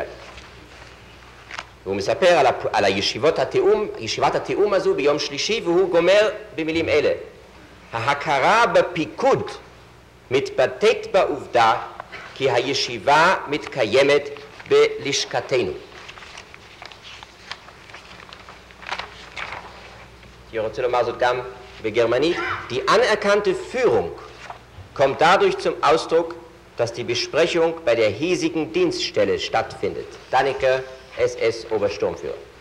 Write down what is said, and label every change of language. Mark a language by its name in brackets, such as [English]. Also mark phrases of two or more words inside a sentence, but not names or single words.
[Hebrew] והוא מספר על ישיבת התיאום הזו ביום שלישי, והוא גומר במילים אלה: ההכרה בפיקוד מתבטאת בעובדה כי הישיבה מתקיימת בלשכתנו. Ich רוצה לומר זאת גם בגרמנית. [German] Die anerkannte Führung kommt dadurch zum Ausdruck, dass die Besprechung bei der hiesigen Dienststelle stattfindet. Dannecker, SS Obersturmführer.